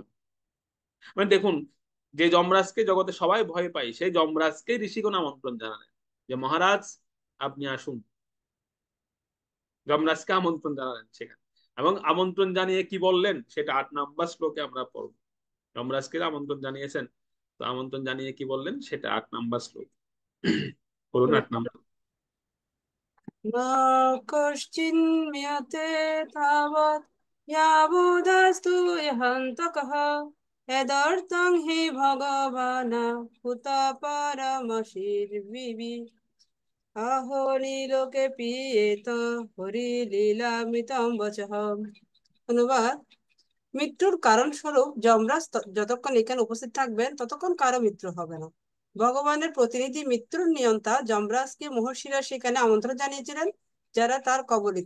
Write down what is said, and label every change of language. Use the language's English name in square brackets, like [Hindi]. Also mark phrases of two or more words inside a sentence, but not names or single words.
[Bangla] মানে দেখুন, যে যমরাজকে জগতে সবাই ভয় পায়, সেই যমরাজকে ঋষিগণ আমন্ত্রণ জানালেন যে মহারাজ আপনি আসুন। যমরাজকে আমন্ত্রণ জানালেন সেখানে, এবং আমন্ত্রণ জানিয়ে কি বললেন সেটা 8 নম্বর শ্লোকে আমরা পড়ব। যমরাজকে আমন্ত্রণ জানিয়েছেন, তো আমন্ত্রণ জানিয়ে কি বললেন সেটা 8 নম্বর শ্লোক। বলুন 8 নম্বর। [Sanskrit] न कश्चिन्म्यते तावत् यावदस्तु यहन्तकः यदर्थं हि भगवान् हुत परमशिर्विवि अहो नीलोके पीयेत হরিলীলামৃতম বচঃ। [Bangla] অনুবাদ: মৃত্যুর কারণ স্বরূপ যমরাজ যতক্ষণ এখানে উপস্থিত থাকবেন ততক্ষণ কারো মৃত্যু হবে না। ভগবানের প্রতিনিধি মৃত্যুর নিয়ন্তা যমরাজকে মহর্ষিরা সেখানে আমন্ত্রণ জানিয়েছিলেন, যারা তার কবলিত।